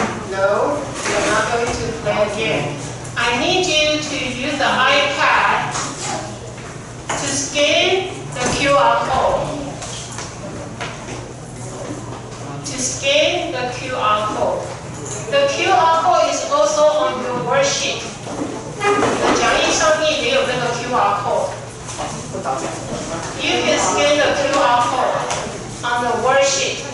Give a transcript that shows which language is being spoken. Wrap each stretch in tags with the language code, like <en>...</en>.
<en>No, you're not going to play again. I need you to use the iPad to scan the QR code. To scan the QR code. The QR code is also on your worksheet.</en> <zh>你的讲义上面也有那个 QR code.</zh> <en>You can scan the QR code on the worksheet.</en>